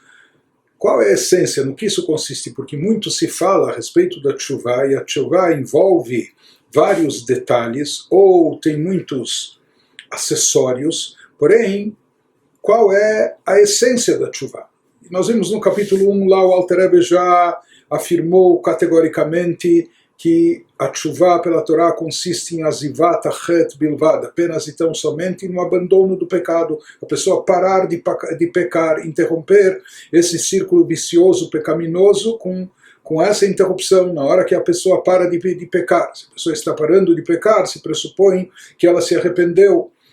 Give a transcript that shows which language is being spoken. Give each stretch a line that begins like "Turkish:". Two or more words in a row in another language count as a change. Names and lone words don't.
Portuguese: Qual é a essência, no que isso consiste? Porque muito se fala a respeito da tshuvah, e a tshuvah envolve vários detalhes, ou tem muitos acessórios, porém, qual é a essência da tshuvah? Nós vimos no capítulo 1, lá o Alter Rebbe já afirmou categoricamente que a tshuvah pela Torá consiste em
Hebrew: עזיבת החטא בלבד,
Portuguese: apenas e tão somente no abandono do pecado, a pessoa parar de pecar, interromper esse círculo vicioso, pecaminoso, com essa interrupção, na hora que a pessoa para de pecar. Se a pessoa está parando de pecar, se pressupõe que ela se arrependeu.